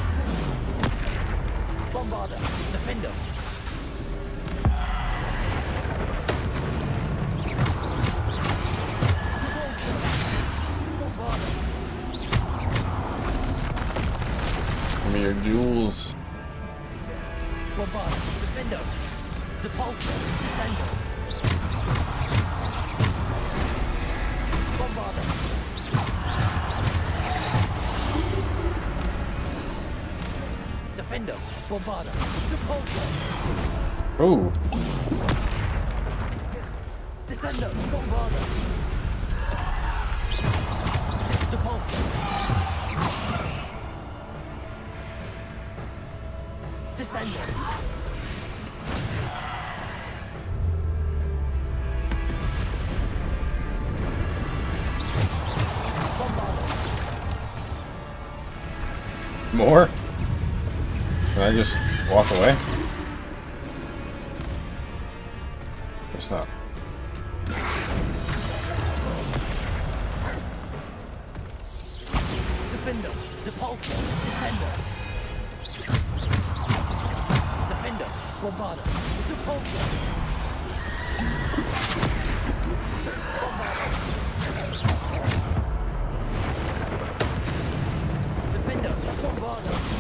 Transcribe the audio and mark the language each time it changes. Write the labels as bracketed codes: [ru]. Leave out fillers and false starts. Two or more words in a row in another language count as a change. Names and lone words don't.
[en] Bombarda. Defender. Give me your jewels. Bombarda. Defender. Depulsor. Descender. Bombarda. Defender. Bombarda. Depulsor. Oh. Descender. Bombarda. Depulsor. Descender. More? Can I just walk away? Guess not. Defender. Depulsor. Descender. Defender. Bombarda. Depulsor. Defender, bombarder.